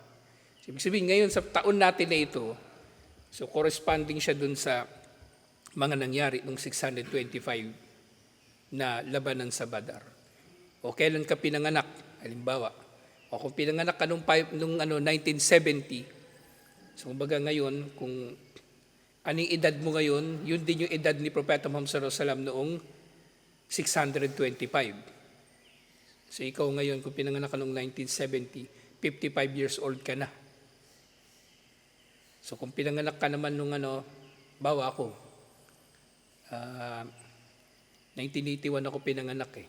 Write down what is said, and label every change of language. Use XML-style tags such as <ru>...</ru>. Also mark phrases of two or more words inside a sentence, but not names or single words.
<tl>Ibig sabihin, ngayon sa taon natin na ito, so corresponding siya dun sa mga nangyari noong 625 na labanan sa Badar. O kailan ka pinanganak, halimbawa. O kung pinanganak ka nung 1970, so kumbaga ngayon, kung anong edad mo ngayon, yun din yung edad ni Propeta Muhammad</tl> <ar>صلى الله عليه وسلم</ar> <tl>noong 625. So ikaw ngayon, kung pinanganak ka noong 1970, 55</tl> <en>years old</en> <tl>ka na. So kung pinanganak ka naman nung bawa ako, 1981 ako pinanganak eh.</tl>